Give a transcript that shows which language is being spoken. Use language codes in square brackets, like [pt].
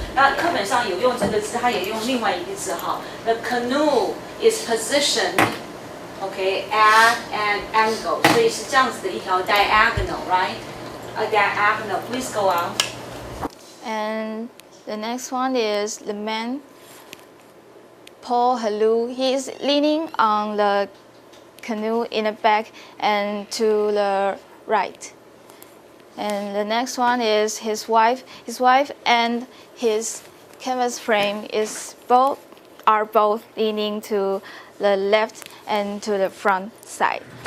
[zh] 那课本上有用这个字，它也用另外一个字哈。 [en] The canoe is positioned, okay, at an angle. [zh] 所以是这样子的一条 diagonal, [en] right? A diagonal. Please go on. And the next one is the man, Paul Helou. He is leaning on the canoe in the back and to the right. And the next one is his wife. His wife and his canvas frame are both leaning to the left and to the front side.